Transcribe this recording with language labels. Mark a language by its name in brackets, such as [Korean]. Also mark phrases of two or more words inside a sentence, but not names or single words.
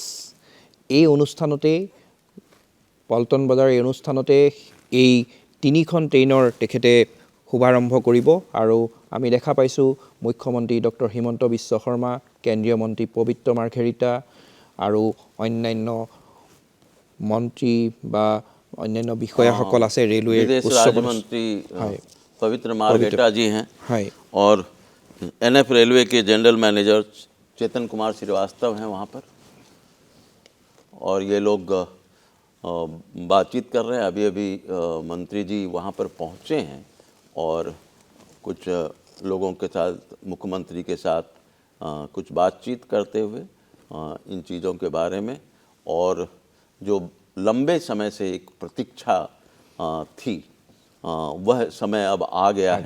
[Assamese] এই অনুষ্ঠানতে, পল্টন বজাৰ এই অনুষ্ঠানতে এই তিনিখন ট্ৰেইনৰ তেখেতে শুভাৰম্ভ কৰিব। আৰু আমি দেখা পাইছোঁ মুখ্যমন্ত্ৰী ডক্টৰ হিমন্ত বিশ্ব শৰ্মা, কেন্দ্ৰীয় মন্ত্ৰী পবিত্ৰ মাৰ্ঘেৰিটা আৰু অন্যান্য মন্ত্ৰী বা অন্যান্য বিষয়াসকল আছে। ৰেলৱেৰ [Hindi] राज्यमंत्री पवित्र मार्घेटा जी हैं, और NF रेलवे के [English] general manager [Hindi] चेतन कुमार श्रीवास्तव हैं वहाँ पर, और ये लोग बातचीत कर रहे हैं। अभी अभी मंत्री जी वहाँ पर पहुँचे हैं और कुछ लोगों के साथ, मुख्यमंत्री के साथ कुछ बातचीत करते हुए इन चीज़ों के बारे में, और जो लंबे समय से एक प्रतीक्षा थी वह समय अब आ गया है।